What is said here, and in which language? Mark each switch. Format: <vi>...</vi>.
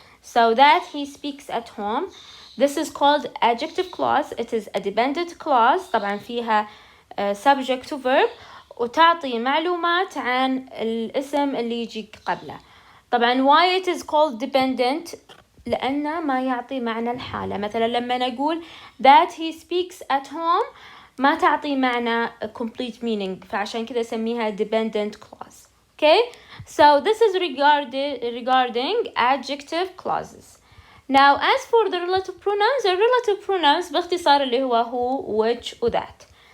<en>So that he speaks at home, this is called adjective clause. It is a dependent clause</en> <ar>طبعا فيها subject to verb وتعطي معلومات عن الاسم اللي يجي قبله.</ar> <en>طبعا why it is called dependent؟</en> <ar>لأنه ما يعطي معنى الحالة. مثلا لما نقول</ar> <en>that he speaks at home</en> <ar>ما تعطي معنى complete meaning، فعشان كذا سميها dependent clause.</ar> <en>Okay, so this is regarding adjective clauses. Now as for the relative pronouns, the relative pronouns</en> <ar>باختصار اللي هو</ar> <en>who, which و that.</en>